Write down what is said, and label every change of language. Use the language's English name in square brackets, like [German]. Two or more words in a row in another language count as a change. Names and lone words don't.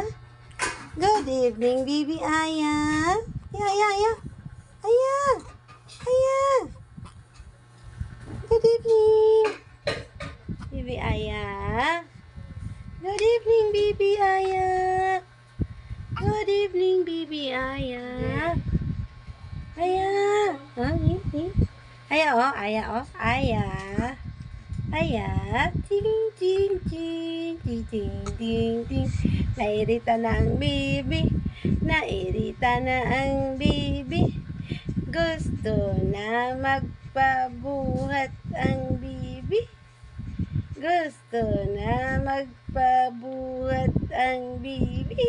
[English] Good evening, baby Aya. Aya. Aya. Aya. Good evening, baby Aya. Good evening, baby Aya. Good evening, baby Aya. Aya. Aya, oh. Aya, oh. Aya. Aya. Ting, ting, ting. Ting, ting, ting, ting. [Filipino] Nairita na ang baby. Nairita na ang baby. Gusto na magpabuhat ang baby. Gusto na magpabuhat ang baby.